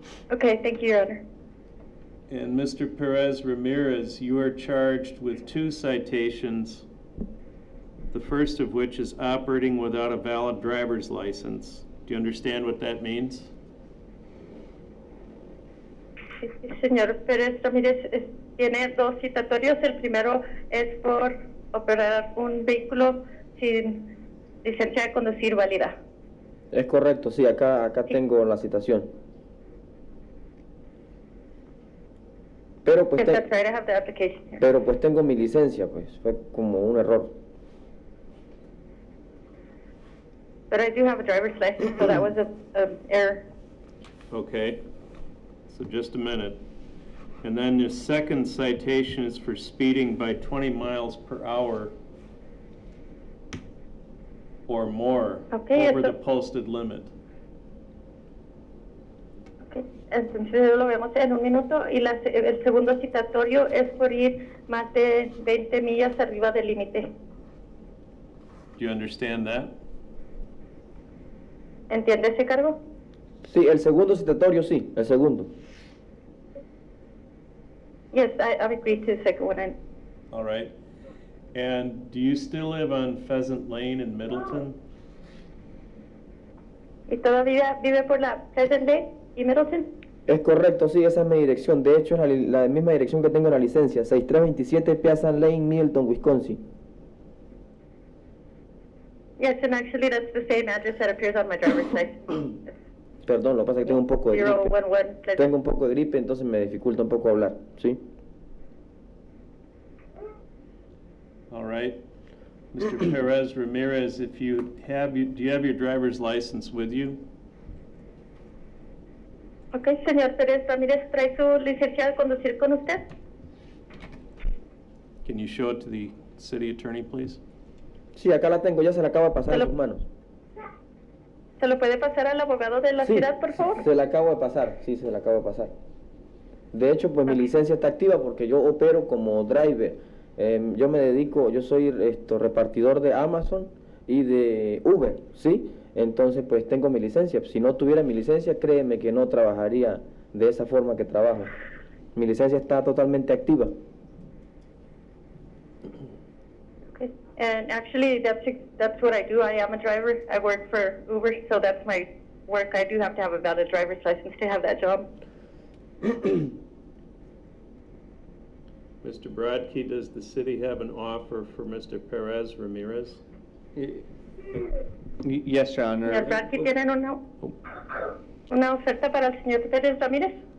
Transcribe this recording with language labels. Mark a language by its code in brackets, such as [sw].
[en] Okay, thank you, Your Honor. And Mr. Perez Ramirez, you are charged with 2 citations, the first of which is operating without a valid driver's license. Do you understand what that means? [es] Señor Pérez Ramírez tiene 2 citatorios. El primero es por operar un vehículo sin licencia de conducir válida. Es correcto, sí, acá tengo la citación. Pero pues, [en] Yes, that's right, I have the application here. [es] pero pues tengo mi licencia, pues fue como un error. [en] But I do have a driver's license, so that was an error. Okay, so just a minute. And then the second citation is for speeding by 20 miles per hour or more over the posted limit. Okay. [es] Entonces lo vemos en un minuto y el segundo citatorio es por ir más de 20 millas arriba del límite. [en] Do you understand that? [es] ¿Entiende ese cargo? Sí, el segundo citatorio, sí, el segundo. [en] Yes, I've agreed to the second one. All right. And do you still live on Pheasant Lane in Middleton? [es] ¿Y todavía vive por la Pleasant Lane y Middleton? Es correcto, sí, esa es mi dirección. De hecho, es la misma dirección que tengo en la licencia, 6327 Pleasant Lane, Middleton, Wisconsin. [en] Yes, and actually that's the same address that appears on my driver's license. [es] Perdón, lo que pasa es que tengo un poco de gripe. 011. Tengo un poco de gripe, entonces me dificulta un poco hablar, ¿sí? [en] All right. Mr. Perez Ramirez, if you have, do you have your driver's license with you? [es] Ok, señor Pérez Ramírez, ¿trae su licencia de conducir con usted? [en] Can you show it to the city attorney, please? [es] Sí, acá la tengo, ya se la acabo de pasar en sus manos. ¿Se lo puede pasar al abogado de la Sí, ciudad, por favor? se la acabo de pasar, sí, se la acabo de pasar. De hecho, pues mi licencia está activa porque yo opero como driver. Yo me dedico, yo soy repartidor de Amazon y de Uber, ¿sí? Entonces, pues tengo mi licencia. Si no tuviera mi licencia, créeme que no trabajaría de esa forma que trabajo. Mi licencia está totalmente activa. [en] Okay. And actually, that's what I do. I am a driver. I work for Uber, so that's my work. I do have to have a valid driver's license to have that job. Mr. Brodkey, does the city have an offer for Mr. Perez Ramirez? Yes, Your Honor. [es] Señor Bradkey, ¿tienen una oferta para el señor Pérez Ramírez?